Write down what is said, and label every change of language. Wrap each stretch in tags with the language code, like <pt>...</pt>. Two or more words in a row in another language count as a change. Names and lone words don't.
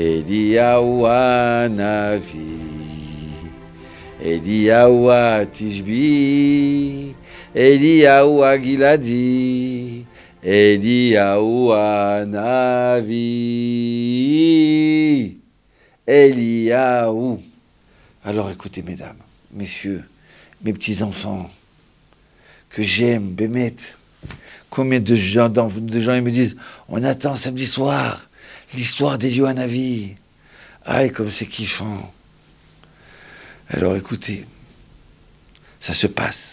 <fr>Eliyahu Hanavi, Eliyahu Tishbi, Eliyahu Giladi, Eliyahu Hanavi, Eliyahu. Alors écoutez, mesdames, messieurs, mes petits-enfants, que j'aime, Bémet, combien de gens ils me disent, on attend samedi soir l'histoire d'Eliyahu Hanavi. Ah, et comme c'est kiffant. Alors écoutez, ça se passe.</fr>